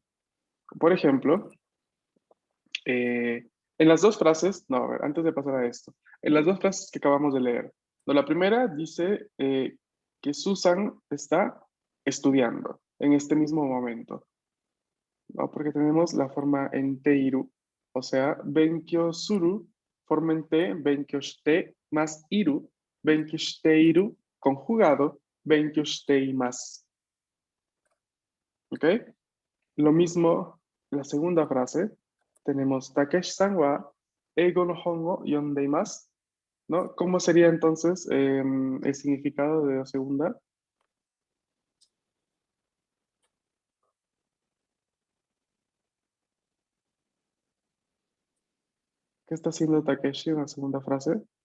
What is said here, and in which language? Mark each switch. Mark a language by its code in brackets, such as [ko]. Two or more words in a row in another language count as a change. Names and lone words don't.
[es] Por ejemplo, en las dos frases, no, a ver, antes de pasar a esto, en las dos frases que acabamos de leer, no, la primera dice que Susan está estudiando en este mismo momento, ¿no? Porque tenemos la forma en teiru, o sea, [ja] 勉強する, [es] forma en te, [ja] 勉強して más いる、勉強している、conjugado、勉強しています. [es] ¿Ok? Lo mismo, la segunda frase, tenemos [ja] たけしさんは英語の本を読んでいます, [es] ¿no? ¿Cómo sería entonces el significado de la segunda? ¿Qué está haciendo Takeshi en la segunda frase?